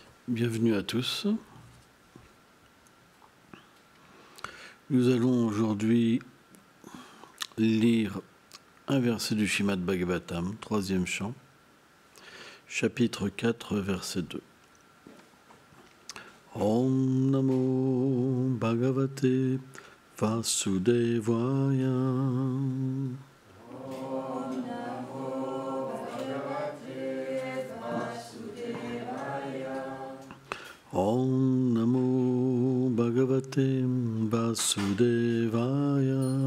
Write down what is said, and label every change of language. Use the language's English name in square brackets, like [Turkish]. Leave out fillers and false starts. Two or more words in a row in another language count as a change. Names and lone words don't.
[French] Bienvenue à tous. Nous allons aujourd'hui lire un verset du Srimad Bhagavatam, troisième chant, chapitre 4, verset 2. [Sanskrit] ॐ नमो भगवते वासुदेवाय. ॐ नमो भगवते वासुदेवाय.